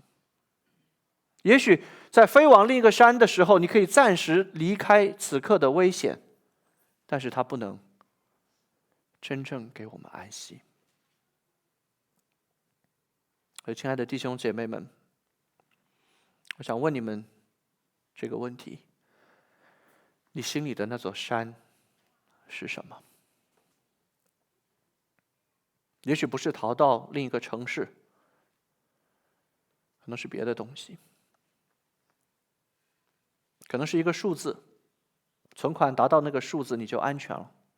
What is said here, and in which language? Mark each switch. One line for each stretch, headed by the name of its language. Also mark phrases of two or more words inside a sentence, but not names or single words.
Chinese: 也許在飛往另一個山的時候，你可以暫時離開此刻的危險，但是它不能真正給我們安息。所以，親愛的弟兄姐妹們，我想問你們這個問題：你心裡的那座山是什麼？也許不是逃到另一個城市，可能是別的東西，可能是一個數字，存款達到那個數字你就安全了；